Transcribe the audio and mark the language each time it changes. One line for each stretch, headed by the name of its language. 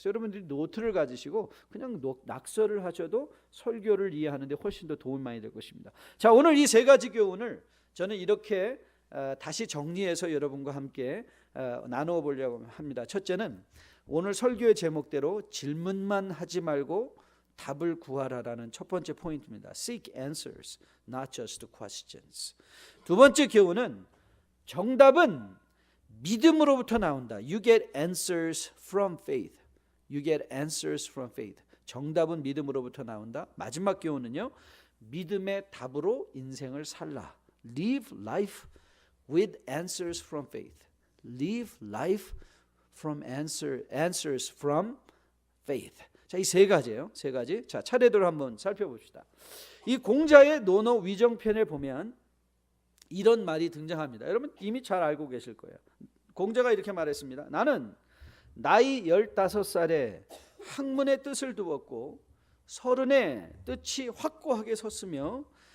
Korean: 그래서 여러분들이 노트를 가지시고 그냥 낙서를 하셔도 설교를 이해하는 데 훨씬 더 도움이 많이 될 것입니다. 자, 오늘 이 세 가지 교훈을 저는 이렇게 다시 정리해서 여러분과 함께 나누어 보려고 합니다. 첫째는 오늘 설교의 제목대로 질문만 하지 말고 답을 구하라라는 첫 번째 포인트입니다.
English: Seek answers, not just questions.
Korean: 두 번째 교훈은 정답은 믿음으로부터 나온다.
English: You get answers from faith. You get answers from faith.
Korean: 정답은 믿음으로부터 나온다. 마지막 교훈은요, 믿음의 답으로 인생을 살라.
English: Live life with answers from faith. Live life from answers from faith.
Korean: 자, 이 세 가지예요. 세 가지. 자, 차례대로 한번 살펴봅시다. 이 공자의 논어 위정편에 보면 이런 말이 등장합니다. 여러분 이미 잘 알고 계실 거예요. 공자가 이렇게 말했습니다. 나는 나이 15살에 학문의 뜻을 두었고 30에 뜻이 확고하게 섰으며